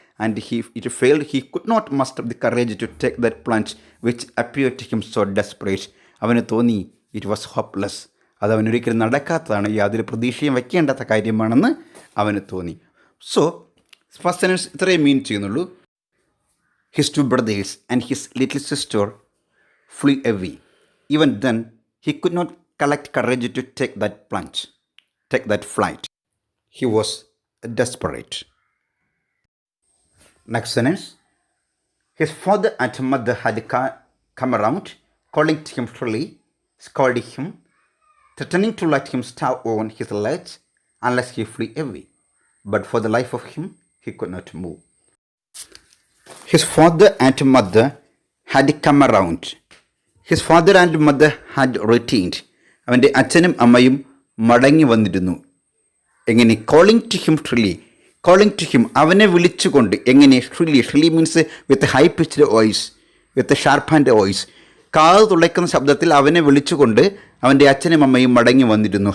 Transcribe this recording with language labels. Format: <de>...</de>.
<en>And it failed, he could not muster the courage to take that plunge which appear to him so desperate.</en> <ml>അവന് തോന്നി</ml> <en>it was hopeless,</en> <ml>അത് അവനൊരിക്കലും നടക്കാത്തതാണ്, യാതൊരു പ്രതീക്ഷയും വയ്ക്കേണ്ടാത്ത കാര്യമാണെന്ന് അവന് തോന്നി.</ml> <en>so first sentence</en> <ml>ഇത്രയും മീൻ ചെയ്യുന്നുള്ളൂ.</ml> <en>His 2 brothers and his little sister flew away. Even then, he could not collect courage to take that plunge, take that flight. He was desperate. Next sentence. His father and mother had come around, calling to him shrilly, scolding him, threatening to let him starve on his ledge unless he flew away. But for the life of him, he could not move. His father and mother had come around. His father and mother had returned.</en> <ml>അവൻ്റെ അച്ഛനും അമ്മയും മടങ്ങി വന്നിരുന്നു. എങ്ങനെ?</ml> <en>Calling to him shrilly. Calling to him,</en> <ml>അവനെ വിളിച്ചുകൊണ്ട്.</ml> <en>എങ്ങനെ? Shrilly. Shrilly means with high pitched voice, with sharp and voice.</en> <ml>കാത് തുളയ്ക്കുന്ന ശബ്ദത്തിൽ അവനെ വിളിച്ചുകൊണ്ട് അവൻ്റെ അച്ഛനും അമ്മയും മടങ്ങി വന്നിരുന്നു.</ml>